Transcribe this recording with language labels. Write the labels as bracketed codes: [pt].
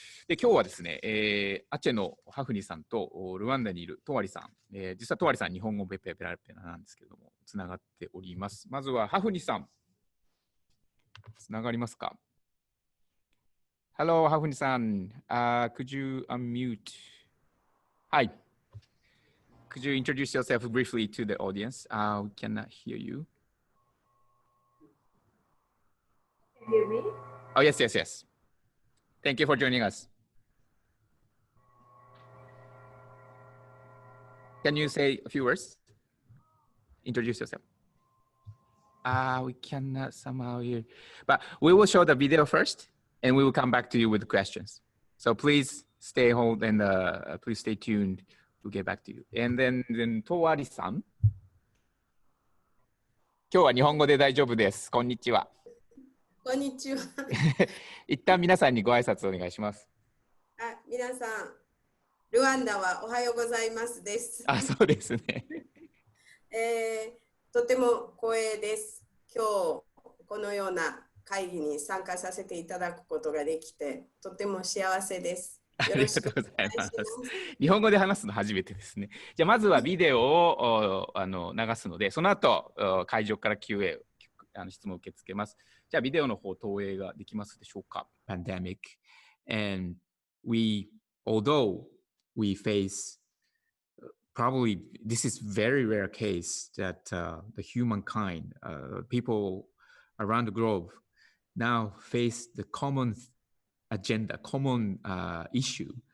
[ja] で、今日はですね、アチェのハフニさんとルワンダにいるトワリさん、実はトワリさん日本語ペラペラなんですけれども、つながっております。まずはハフニさん。つながりますか？ [en] Hello, ハフニさん。 Could you unmute? Hi. Could you introduce yourself briefly to the audience? We cannot hear you. Can you hear me? Oh, yes, yes, yes. Thank you for joining us. Can you say a few words? Introduce yourself. We cannot somehow hear. But we will show the video first, and we will come back to you with questions. So please stay hold and please stay tuned. We'll get back to you. And then とわりさん。 [ja] 今日は日本語で大丈夫です。こんにちは。こんにちは。一旦皆さんにご挨拶お願いします。皆さん、ルワンダはおはようございますです。そうですね。とても光栄です。今日このような会議に参加させていただくことができて、とても幸せです。よろしくお願いします。日本語で話すの初めてですね。じゃあまずはビデオを流すので、その後会場から QA 質問を受け付けます。じゃあビデオの方投影ができますでしょうか。 [en] Pandemic, and although we face probably this is very rare case that the humankind, people around the globe now face the common agenda, common issue.